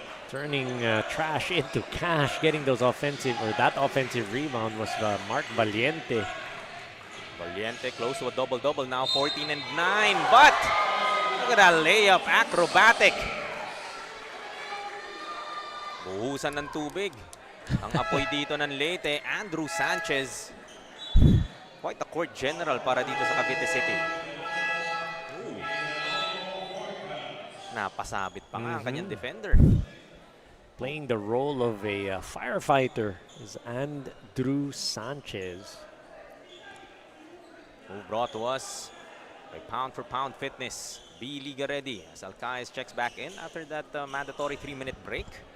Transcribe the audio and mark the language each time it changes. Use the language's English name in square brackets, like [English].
[English] Turning trash into cash, getting those offensive, or that offensive rebound was Mark Valiente. Valiente close to a double-double now, 14 and 9. But look at that layup, acrobatic. [Filipino] Buhusan ng tubig. Ang apoy dito ng Leyte, Andrew Sanchez. [English] Quite a court general [Filipino] para dito sa Cavite City. Ooh. Napasabit pa nga ang kanyang defender. [English] Playing the role of a firefighter is Andrew Sanchez. Who brought to us by pound-for-pound fitness, B. Liga ready as Alcaez checks back in after that mandatory 3-minute break.